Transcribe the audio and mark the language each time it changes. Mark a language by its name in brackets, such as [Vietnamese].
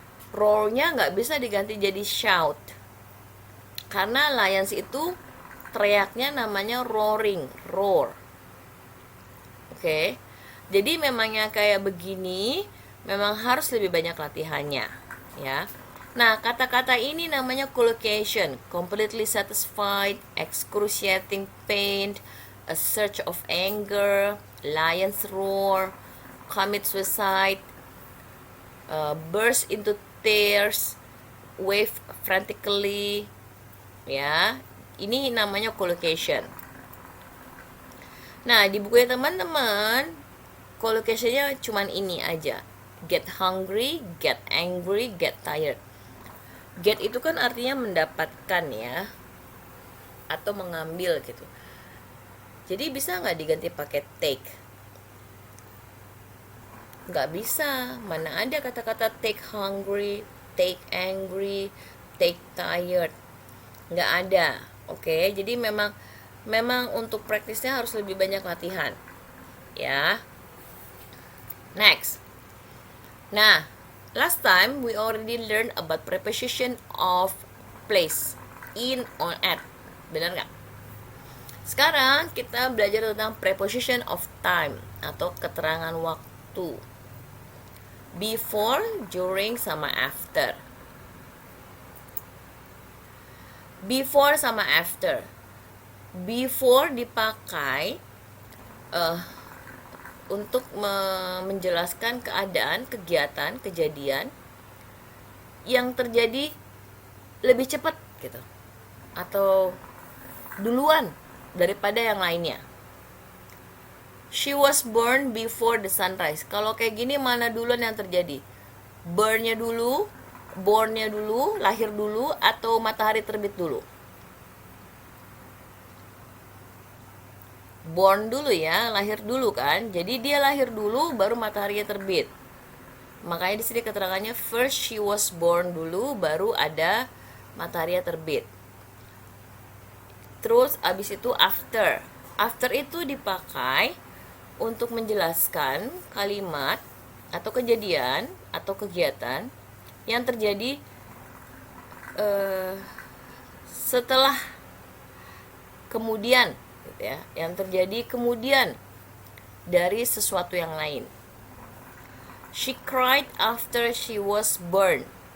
[Indonesian] Roar-nya nggak bisa diganti jadi shout. Karena lions itu teriaknya namanya roaring, roar. Oke. Jadi memangnya kayak begini, memang harus lebih banyak latihannya, ya. Nah, kata-kata ini namanya collocation. [English] Completely satisfied, excruciating pain, a surge of anger, lion's roar, commit suicide, burst into tears, wave frantically, ya. [Indonesian] Ini namanya collocation. Nah, di bukunya teman-teman, collocation-nya cuman ini aja. [English] Get hungry, get angry, get tired. [Indonesian] Get itu kan artinya mendapatkan ya, atau mengambil gitu. Jadi bisa nggak diganti pakai take? Nggak bisa. Mana ada kata-kata [English] take hungry, take angry, take tired. [Indonesian] Nggak ada. Oke, jadi memang untuk praktisnya harus lebih banyak latihan. Ya. Next. [English] Nah, last time we already learned about preposition of place, in, on, at. [Indonesian] Benar nggak? Sekarang kita belajar tentang preposition of time atau keterangan waktu. [English] Before, during, sama after. Before sama after. [Indonesian] Before dipakai untuk menjelaskan keadaan, kegiatan, kejadian yang terjadi lebih cepat gitu, atau duluan daripada yang lainnya. [English] She was born before the sunrise. [Indonesian] Kalau kayak gini mana duluan yang terjadi? Born-nya dulu, born-nya dulu, lahir dulu, atau matahari terbit dulu? Born dulu ya, lahir dulu kan. Jadi dia lahir dulu baru mataharinya terbit. Makanya di sini keterangannya [English] first she was born [Indonesian] dulu baru ada mataharinya terbit. Terus abis itu after. After itu dipakai untuk menjelaskan kalimat atau kejadian atau kegiatan yang terjadi setelah kemudian gitu ya, yang terjadi kemudian dari sesuatu yang lain. [English] She cried after she was born.